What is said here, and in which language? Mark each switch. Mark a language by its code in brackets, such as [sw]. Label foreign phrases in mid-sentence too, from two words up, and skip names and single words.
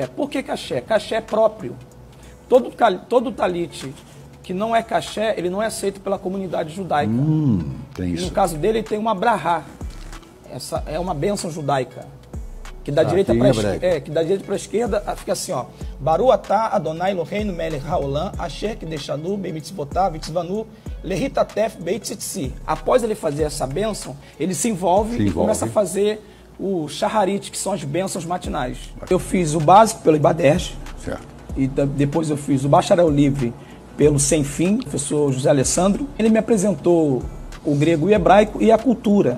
[pt] Por que caché? Caché é próprio. Todo talit que não é caché, ele não é aceito pela comunidade judaica. Tem isso. No caso dele, ele tem uma brahá. Essa é uma bênção judaica. Que da direita para a esquerda fica assim, ó. [he] ברוך אתה ה' אלוהינו מלך העולם אשר קדשנו במצוותיו וציוונו להתעטף בציצית. [pt] Após ele fazer essa bênção, ele se envolve e começa a fazer o Shaharit, que são as bênçãos matinais. Eu fiz o básico pelo Ibaderj, Certo. e depois eu fiz o bacharel livre pelo Sem Fim, professor José Alessandro. Ele me apresentou o grego e o hebraico e a cultura.